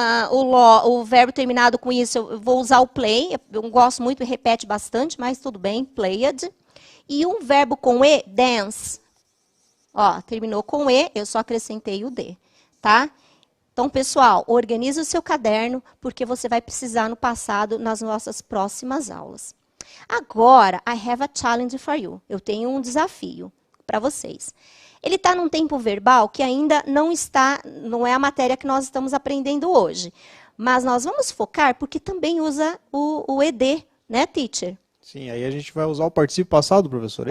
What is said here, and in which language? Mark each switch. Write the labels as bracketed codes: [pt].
[pt] O verbo terminado com isso, eu vou usar o play, eu gosto muito e repete bastante, mas tudo bem, played. E um verbo com E, dance. Ó, terminou com E, eu só acrescentei o D, tá? Então, pessoal, organize o seu caderno, porque você vai precisar no passado, nas nossas próximas aulas. Agora, [en] I have a challenge for you. [pt] Eu tenho um desafio para vocês. Ele está num tempo verbal que ainda não é a matéria que nós estamos aprendendo hoje. Mas nós vamos focar porque também usa o ED, né, teacher? Sim, aí a gente vai usar o particípio passado, professor, é